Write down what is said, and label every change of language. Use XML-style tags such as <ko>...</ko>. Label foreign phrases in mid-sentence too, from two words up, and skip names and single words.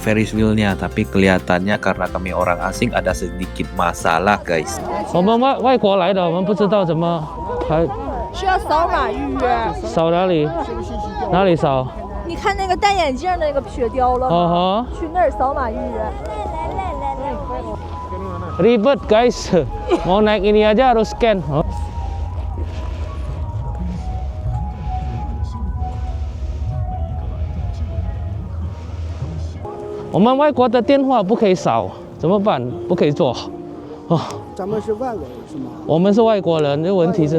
<en>Ferris wheel-</en> <id>nya, tapi kelihatannya karena kami orang asing ada sedikit masalah, guys.</id> <zh>我们外国来的，我们不知道怎么还需要扫码预约。扫哪里？哪里扫？你看那个戴眼镜那个雪雕了吗？哦去那儿扫码预约。</zh> <id>Ribet guys, mau naik ini aja harus scan. Oh.</id> <zh>我们外国的电话不可以扫，怎么办？不可以做。哦，咱们是外国人是吗？我们是外国人，这问题是，</zh>